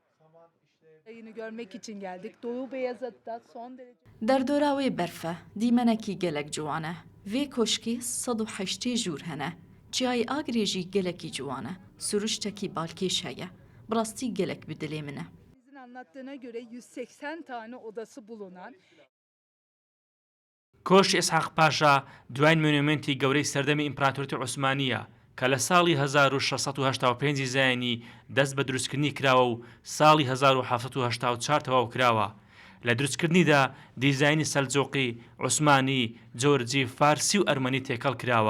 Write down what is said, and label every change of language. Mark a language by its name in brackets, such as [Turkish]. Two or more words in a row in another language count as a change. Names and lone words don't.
[Kurdish] دەردۆراوەی بەرفە دیمەنەکی گەلک جوانە. وێ کۆشکی 180 ژوور هەنە. چیای ئاگرێژی گەلکی جوانە. سروشتێکی بالکێش هەیە. بڕاستی گەلک بدلێ منە. [Turkish] Anlattığına göre 180 tane odası bulunan [Central Kurdish] کۆشکی ئیسحاق پاشا دوای مۆنومنتی گەورەی سەردەمی ئیمپراتۆریەتی عوسمانیە کە لە ساڵی 1685 زایانی دەست بە دروستکردنی کراوە و ساڵی 1784 تەواو کراوە. لە دروستکردنیدا دیزایانی سەلجوقی، عوسمانی، جۆرجی، فارسی و ئەرمەنی تێکەڵ کراوە.